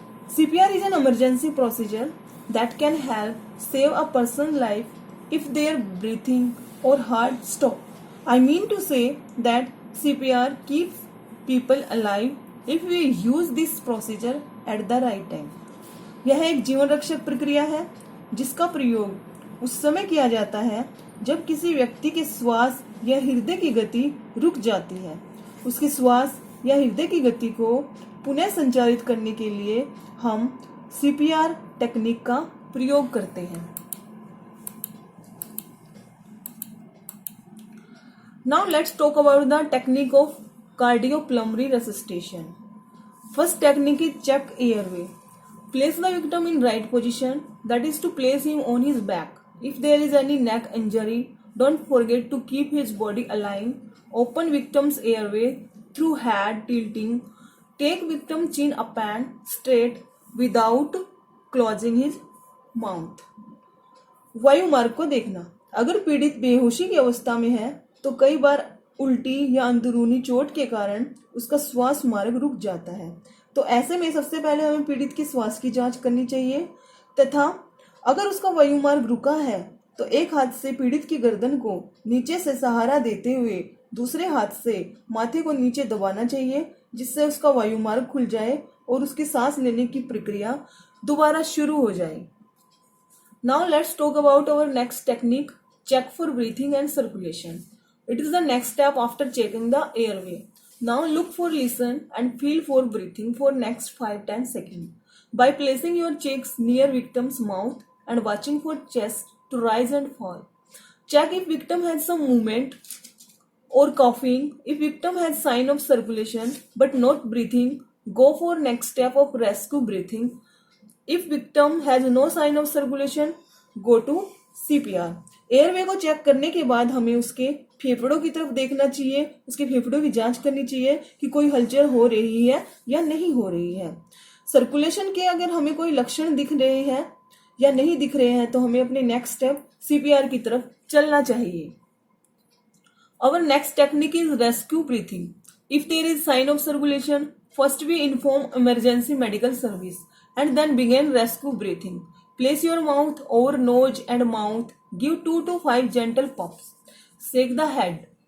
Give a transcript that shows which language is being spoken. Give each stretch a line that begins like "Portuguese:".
English: CPR is an emergency procedure that can help save a person's life if their breathing or heart stop. I mean to say that CPR keeps people alive if we use this procedure at the right time.
Hindi: यह एक जीवन रक्षक प्रक्रिया है जिसका प्रयोग उस समय किया जाता है जब किसी व्यक्ति के श्वास या हृदय की गति रुक जाती है। उसके श्वास या हृदय की गति को पुनः संचालित करने के लिए हम सीपीआर टेक्निक का प्रयोग करते हैं।
English: Now let's talk about the technique of cardiopulmonary resuscitation. First technique is check airway. Place the victim in right position, that is to place him on his back. If there is any neck injury, don't forget to keep his body aligned. Open victim's airway through head tilting. Take victim chin up and straight without closing his mouth.
Hindi: वायु मार्ग को देखना। अगर पीड़ित बेहोशी की अवस्था में है तो कई बार उल्टी या अंदरूनी चोट के कारण उसका श्वास मार्ग रुक जाता है, तो ऐसे में सबसे पहले हमें पीड़ित के श्वास की जांच करनी चाहिए तथा अगर उसका वायु मार्ग रुका है तो एक हाथ से पीड़ित की गर्दन को नीचे से सहारा देते हुए दूसरे हाथ से माथे को नीचे दबाना चाहिए जिससे उसका वायु मार्ग खुल जाए और उसकी सांस लेने की प्रक्रिया दोबारा शुरू हो जाए।
English: Now let's talk about our next technique, check for breathing and circulation. It is the next step after checking the airway. Now look for, listen and feel for breathing for next 5-10 seconds. By placing your cheeks near victim's mouth and watching for chest to rise and fall. Check if victim has some movement or coughing. If victim has sign of circulation but not breathing, go for next step of rescue breathing. If victim has no sign of circulation, go to CPR.
Hindi: Airway को check करने के बाद हमें उसके फेफड़ों की तरफ देखना चाहिए, उसके फेफड़ों की जांच करनी चाहिए कि कोई हलचल हो रही है या नहीं हो रही है। सर्कुलेशन के अगर हमें कोई लक्षण दिख रहे हैं या नहीं दिख रहे हैं तो हमें अपने नेक्स्ट स्टेप सीपीआर की तरफ चलना चाहिए।
English: Our next technique is rescue breathing. If there is sign of circulation, first we inform emergency medical service and then begin rescue breathing. Place your mouth over nose and mouth. Give 2 to 5 gentle puffs. Shake the head.